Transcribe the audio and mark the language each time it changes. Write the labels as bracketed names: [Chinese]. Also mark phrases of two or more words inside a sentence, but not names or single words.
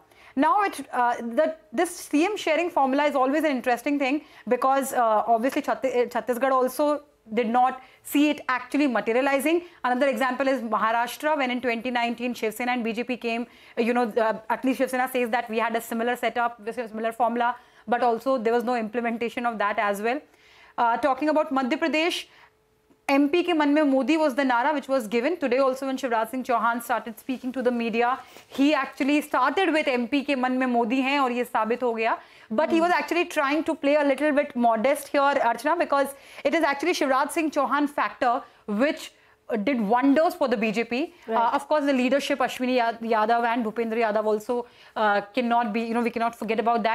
[English] Now, this CM sharing formula is always an interesting thing because obviously Chhattisgarh also did not see it actually materializing. Another example is Maharashtra, when in 2019 Shiv Sena and BJP came, at least Shiv Sena says that we had a similar setup, with a similar formula, but also there was no implementation of that as well. Talking about Madhya Pradesh, [Hindi] MP ke man mein Modi [English] was the nara which was given. Today also when Shivraj Singh Chauhan started speaking to the media, he actually started with [Hindi] MP के मन में Modi है और ये साबित हो गया. [English] But he was actually trying to play a little bit modest here, Archana, because it is actually Shivraj Singh Chauhan factor which did wonders for the BJP. Right. Of course, the leadership, Ashwini Yadav and Bhupendra Yadav also cannot be, we cannot forget about that.